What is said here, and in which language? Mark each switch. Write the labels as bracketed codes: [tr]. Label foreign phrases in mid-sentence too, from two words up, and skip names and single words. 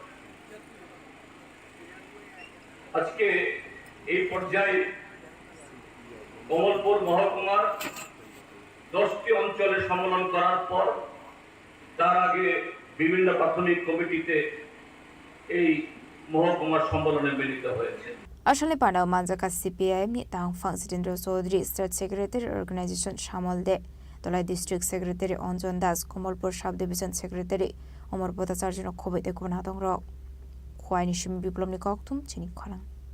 [bn] আজকে এই পর্যায়ে কমলপুর মহকুমার 10টি অঞ্চলে সম্মেলন করার পর তার আগে বিভিন্ন প্রাথমিক কমিটিতে এই মহকুমার সম্মেলনে মিলিত হয়েছে [trp] Ashali Panda Manjaka CPM Tang Fang Zidendro Sodri [en] State Secretary Organization [trp] Shamal De Tolai [en] District Secretary [trp] Onjon Das Komolpur [en] Sub Division Secretary [trp] Omar Bota Sarjino Kobe de Kubanatong Rock Kwai Shim Biplomni Koktum Chini Khorang